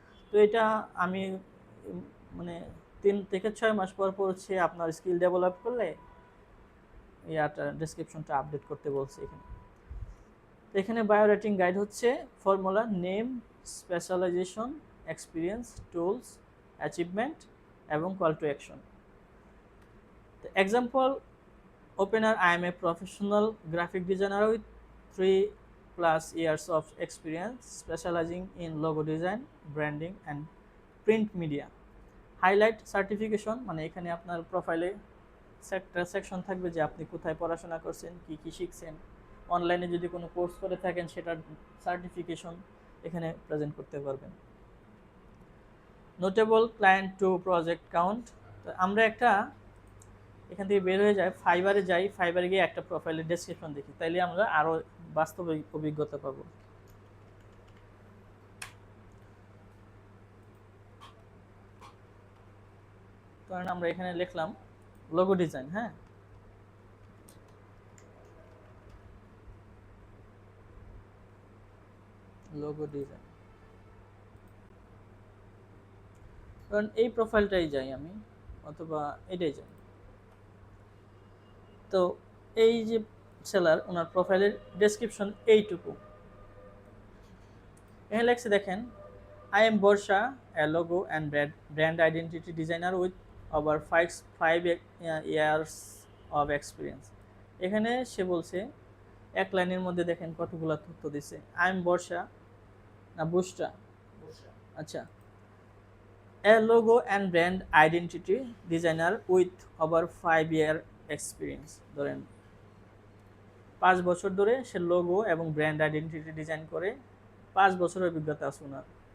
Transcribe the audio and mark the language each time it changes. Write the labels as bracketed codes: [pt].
[bn] তো এটা আমি মানে 3 থেকে 6 মাস পর পর হচ্ছে আপনার স্কিল ডেভেলপ করলে ইয়াটা ডেসক্রিপশনটা আপডেট করতে বলছে এখানে। তো এখানে বায়ো রেটিং গাইড হচ্ছে formula, name, specialisation, experience, tools, achievement এবং কল টু অ্যাকশন। [en] তো example opener, I am a professional graphic designer with 3+ years of experience specializing in logo design, branding and print media. Highlight certification, [bn] মানে এখানে আপনার প্রোফাইলে section থাকবে যে আপনি কোথায় পড়াশোনা করছেন, কি কি শিখছেন, অনলাইনে যদি কোনো কোর্স করে থাকেন সেটার সার্টিফিকেশন এখানে প্রেজেন্ট করতে পারবেন। Notable client to project count, তো আমরা একটা এখান থেকে বের হয়ে যায়, ফাইবারে যাই, ফাইবারে গিয়ে একটা প্রোফাইলের ডেসক্রিপশন দেখি, তাইলে আমরা আরও বাস্তব অভিজ্ঞতা পাবো। কারণ আমরা এখানে লিখলাম লোগো ডিজাইন, হ্যাঁ, লোগো ডিজাইন, কারণ এই প্রোফাইলটাই যাই আমি, অথবা এটাই যাই। তো এই যে সেলার, ওনার প্রোফাইলের ডেসক্রিপশন এইটুকু, এখানে লেখছে দেখেন, [en] I am Borsha, a logo and brand identity designer with over 5 years of experience. [bn] এখানে সে বলছে এক লাইনের মধ্যে দেখেন কতগুলো তথ্য দিছে। [en] I am Borsha [bn] না বুশরা, আচ্ছা, [en] a logo and brand identity designer with over 5 year experience, [bn] ধরেন 5 বছর ধরে সে লোগো এবং ব্র্যান্ড আইডেন্টিটি ডিজাইন করে, 5 বছরের অভিজ্ঞতা আছে ওনার।